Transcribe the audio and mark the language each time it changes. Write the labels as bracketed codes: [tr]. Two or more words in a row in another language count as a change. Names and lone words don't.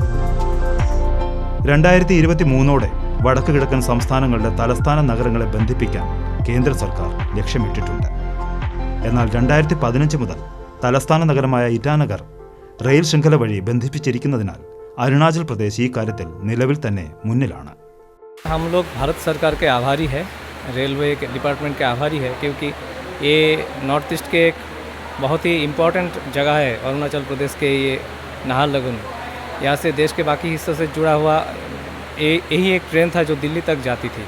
[ml] 2023 വടക്ക് കിഴക്കൻ സംസ്ഥാനങ്ങളുടെ തലസ്ഥാന നഗരങ്ങളെ ബന്ധിപ്പിക്കാൻ കേന്ദ്ര സർക്കാർ ലക്ഷ്യമിട്ടിട്ടുണ്ട്. എന്നാൽ 2015 മുതൽ തലസ്ഥാന നഗരമായ ഇറ്റാനഗർ റെയിൽ ശൃംഖല വഴി ബന്ധിപ്പിച്ചിരിക്കുന്നതിനാൽ अरुणाचल प्रदेश ഈ കാര്യത്തിൽ നിലവിൽ തന്നെ മുന്നിലാണ്. [hi] हम लोग भारत सरकार के आभारी है, रेलवे के डिपार्टमेंट के आभारी है, क्योंकि ये [en] north east [hi] के एक बहुत ही इम्पोर्टेंट जगह है. अरुणाचल प्रदेश के ये नाहरलगुन, यहाँ से देश के बाकी हिस्सों से जुड़ा हुआ यही एक ट्रेन था जो दिल्ली तक जाती थी.